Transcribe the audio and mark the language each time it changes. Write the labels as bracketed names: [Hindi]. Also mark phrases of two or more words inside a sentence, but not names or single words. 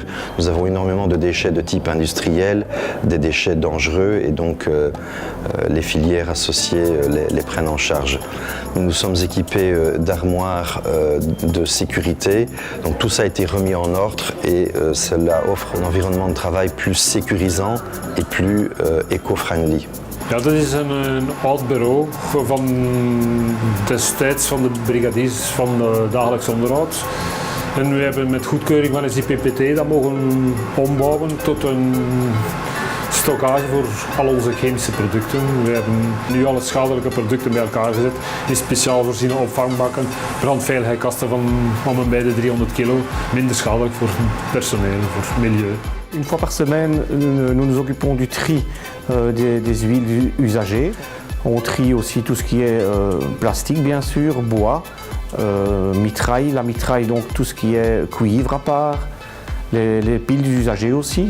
[French] Nous avons énormément de déchets de type industriel, des déchets dangereux et donc les filières associées les prennent en charge. Nous nous sommes équipés d'armoires de sécurité. Donc tout ça a été remis en ordre et cela offre un environnement de travail plus sécurisant et plus eco-friendly. [Dutch] Ja, dat is een oud bureau van destijds van de brigadiers van dagelijks onderhoud. En we hebben met goedkeuring van het IPPT dat mogen ombouwen tot een stockage voor al onze chemische producten. We hebben nu alle schadelijke producten bij elkaar gezet in speciaal voorziene opvangbakken, brandveiligheidskasten van om en bij de 300 kilo, minder schadelijk voor personeel, voor milieu. [French] Une fois par semaine, nous nous occupons du tri des huiles usagées. On trie aussi tout ce qui est plastique bien sûr, bois, mitraille, la mitraille donc tout ce qui est cuivre à part, les piles usagées aussi.